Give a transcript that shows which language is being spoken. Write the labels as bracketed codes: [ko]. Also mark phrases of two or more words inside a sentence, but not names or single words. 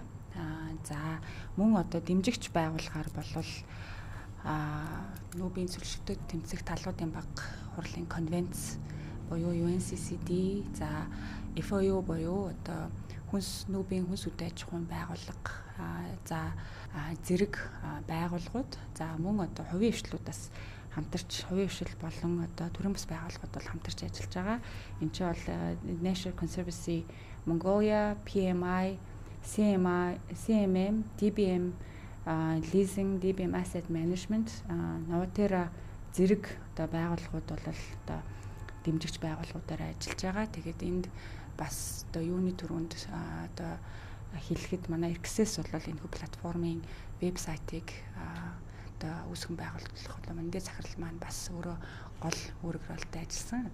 [mn] За мөн дэмжигч байгууллагаар болвол нүүбийн зөвлөлтөд тэмцэх талуудын баг хурлын конвенц буюу UNCCD, за FOU буюу нүүбийн хүнс үдэ аж ахуйн байгууллага, за зэрэг байгууллагууд, за мөн хувийн хвшлүүдээс хамтарч хувийн хвшил болон төрийн бас байгууллагууд бол хамтарч ажиллаж байгаа. Энд чинь бол National Conservancy Mongolia, PMI, CMM, DBM leasing, DBM asset management, Novatera зэрэг байгууллагууд бол дэмжигч байгууллагуудаар ажиллаж байгаа. Тэгээд энд бас юуны төрөнд хэлэхэд манай Access бол энэ платформын вебсайтыг үүсгэн байгуулах мандат захирал маань бас өөрөө гол үүрэг ролтой ажилласан.